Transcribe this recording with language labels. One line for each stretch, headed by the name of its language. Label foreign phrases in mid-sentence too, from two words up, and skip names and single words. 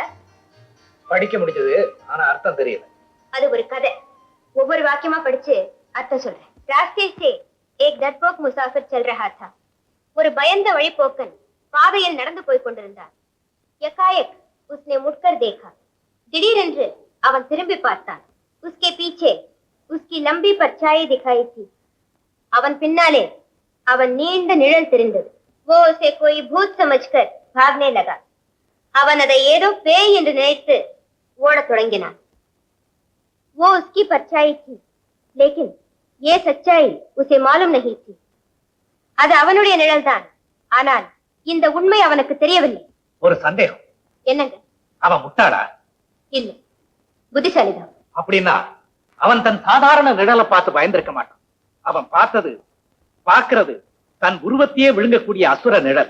Tamil: படிக்க முடிஞ்சது, ஆனா அர்த்தம் தெரியல. அது ஒரு கதை. ஒவ்வொரு வாக்கியமா படிச்சு அர்த்தம் சொல்றேன்.
Hindi: ராஸ்தே से एक डरपोक मुसाफिर चल रहा था.
Tamil: ஒரு பயந்த வழிப்போக்கன் பாதையில் நடந்து போய் கொண்டிருந்தார்.
Hindi: எக்காயக் उसने मुड़कर देखा.
Tamil: திடீரென்று அவன் திரும்பி பார்த்தான்.
Hindi: उसके पीछे उसकी लंबी परछाई दिखाई थी.
Tamil: அவன் பின்னாலே அவன் நீண்ட நிழல் தெரிந்தது.
Hindi: वो उसे कोई भूत समझकर भागने लगा.
Tamil: அவன் அதை ஏதோ பேய் என்று நினைத்து ஓடத் தொடங்கினான்.
Hindi: वो उसकी परछाई थी, लेकिन ये सच्चाई उसे मालूम नहीं थी.
Tamil: அது அவனுடைய நிழல்தான், ஆனால் இந்த உண்மை அவனுக்கு தெரியவில்லை. ஒரு சந்தேகம். என்னங்க? அவன் முட்டாளா? இல்லை, புத்திசாலிதான். அப்படின்னா அவன் தன் சாதாரண நிழலை பார்த்து பயந்திருக்க மாட்டான். அவன் பார்க்கிறது தன் உருவத்தையே விழுங்கக்கூடிய அசுர நிழல்.